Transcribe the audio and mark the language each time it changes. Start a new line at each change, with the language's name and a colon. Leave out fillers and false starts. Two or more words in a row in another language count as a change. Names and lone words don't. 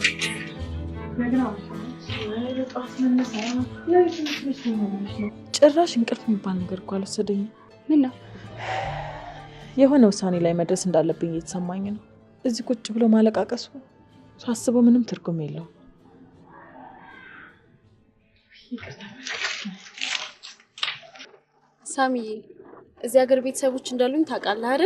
Turkish: Neden almışsın? Evet, aslında mesela. Ne için düşünmüşsün?
Amharic: ጭራሽ እንቅልፍ የሚባል ነገር እኮ አልወሰደኝም። ምን ነው? የሆነ ውሳኔ ላይ መድረስ እንዳለብኝ እየተሰማኝ ነው። እዚህ ቁጭ ብሎ ማለቃቀሱ ሳስበው ምንም ትርጉም የለውም። ሳሚዬ እዚህ ሀገር ቤተሰቦች እንዳሉኝ ታውቃለህ አይደል?